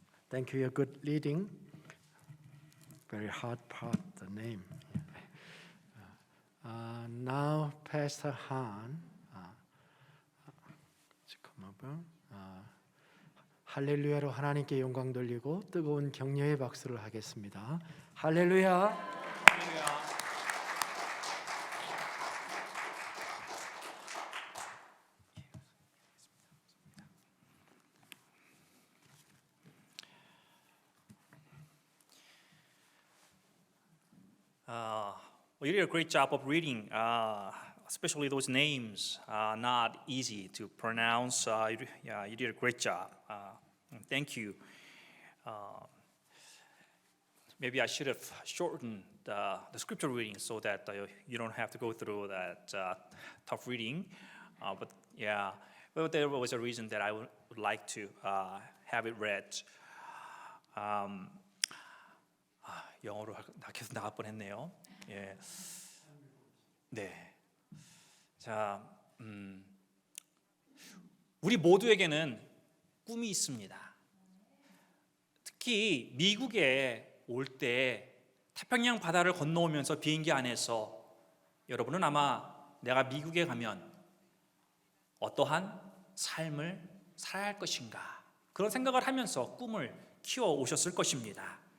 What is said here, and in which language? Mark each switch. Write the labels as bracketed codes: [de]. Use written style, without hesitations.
[en] Thank you. Good leading. Very hard part, the name. Now, Pastor Han, come over. [ko] 할렐루야로 하나님께 영광 돌리고 뜨거운 격려의 박수를 하겠습니다. 할렐루야. [en] Well, you did a great job of reading, especially those names are not easy to pronounce. You did a great job. Thank you. Maybe I should have shortened the scripture reading so that you don't have to go through that tough reading. But yeah, Well, there was a reason that I would like to have it read. [ko] 영어로 계속 나갈 뻔했네요. 예, 네. 자, 우리 모두에게는 꿈이 있습니다. 특히 미국에 올 때 태평양 바다를 건너오면서 비행기 안에서 여러분은 아마 내가 미국에 가면 어떠한 삶을 살아야 할 것인가 그런 생각을 하면서 꿈을 키워 오셨을 것입니다.